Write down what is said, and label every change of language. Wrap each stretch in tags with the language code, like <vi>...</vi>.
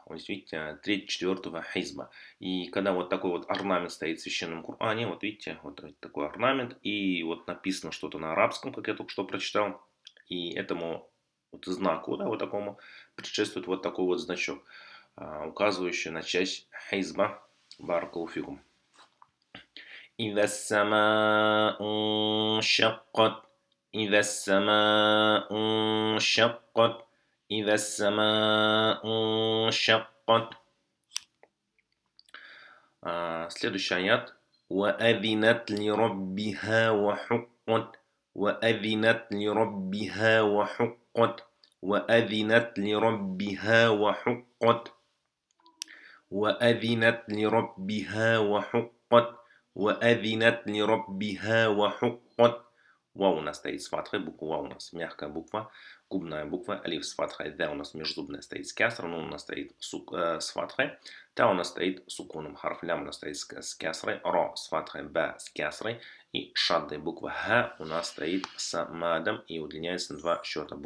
<ru>Вот видите, треть четвертого хизба. И когда вот такой вот орнамент стоит в священном Коране, вот видите, вот такой орнамент, и вот написано что-то на арабском, как я только что прочитал, и этому вот знаку, да, вот такому предшествует вот такой вот значок, указывающий на часть хизба.</ru> <ar>Баракалуфикум. إذا السماء انشقت إذا السماء انشقت إذا السماء انشقت.</ar> <ru>Следующий аят.</ru> <ar>وأذنت لربها وحقت وأذنت لربها وحقت وأذنت لربها وحقت وأذنت لربها وحقت وأذنت لربها وحقت.</ar> <ru>Вау у нас стоит с фатхой, буква вау у нас мягкая буква, губная буква, алиф с фатхой, да у нас межзубная стоит с кясрой, нун у нас стоит с фатхой, та у нас стоит с сукуном, харф лям у нас стоит с кясрой, ро с фатхой, ба с кясрой, и шаддой буква ха у нас стоит с мадом и удлиняется на два счета.</ru>